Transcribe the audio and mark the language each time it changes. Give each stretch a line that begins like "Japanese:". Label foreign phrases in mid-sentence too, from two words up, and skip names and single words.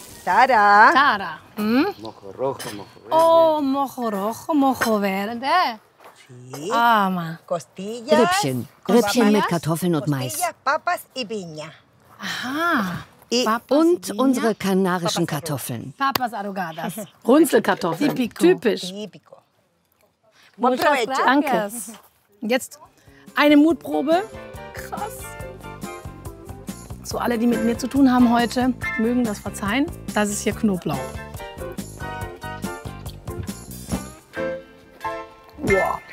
Spanish: Tara. Tara. Mojo rojo, mojo verde. Oh, mojo rojo, mojo verde. Sí. Costillas.
German: Rippchen. Rippchen mit Kartoffeln und Mais.
Spanish: Papas y piña. Aha.
German: Und unsere kanarischen Kartoffeln.
Spanish: Papas arrugadas.
German: Runzelkartoffeln. Typisch.
Spanish: Buen provecho.
German: Danke. Jetzt eine Mutprobe. Krass. So, alle, die mit mir zu tun haben heute, mögen das verzeihen. Das ist hier Knoblauch. Wow.